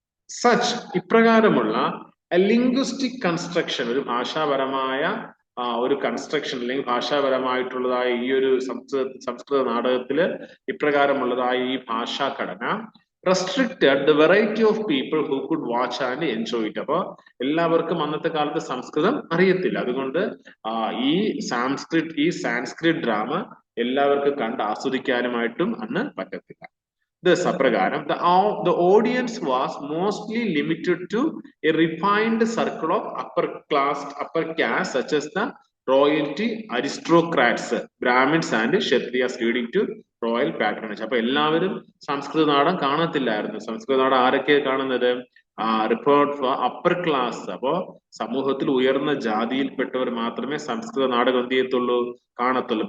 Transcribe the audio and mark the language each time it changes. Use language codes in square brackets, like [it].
[ml] Such, ഇപ്രകാരമുള്ള linguistic construction, ഒരു ഭാഷാപരമായ ഒരു കൺസ്ട്രക്ഷൻ അല്ലെങ്കിൽ ഭാഷാപരമായിട്ടുള്ളതായ ഈ ഒരു സംസ്കൃത നാടകത്തില് ഇപ്രകാരമുള്ളതായ ഈ ഭാഷാഘടന [en] Restricted the variety of people who could watch and enjoy it. [ml] അപ്പൊ എല്ലാവർക്കും അന്നത്തെ കാലത്ത് സംസ്കൃതം അറിയത്തില്ല, അതുകൊണ്ട് ഈ സാൻസ്ക്രിറ്റ് ഡ്രാമ എല്ലാവർക്കും കണ്ട് ആസ്വദിക്കാനുമായിട്ടും അന്ന് പറ്റത്തില്ല. [en] Thus, അപ്രകാരം the audience was mostly limited to a refined circle of upper caste such as the royalty, aristocrats, Brahmins and Kshatriyas, leading to royal patronage. [ml] അപ്പൊ എല്ലാവരും സംസ്കൃത നാടകം കാണത്തില്ലായിരുന്നു. സംസ്കൃത നാടകം ആരൊക്കെ കാണുന്നത്? [en] Report for upper class. [ml] അപ്പോ സമൂഹത്തിൽ ഉയർന്ന ജാതിയിൽപ്പെട്ടവർ മാത്രമേ സംസ്കൃത നാടകം എന്ത് ചെയ്യത്തുള്ളൂ, കാണത്തുള്ളൂ.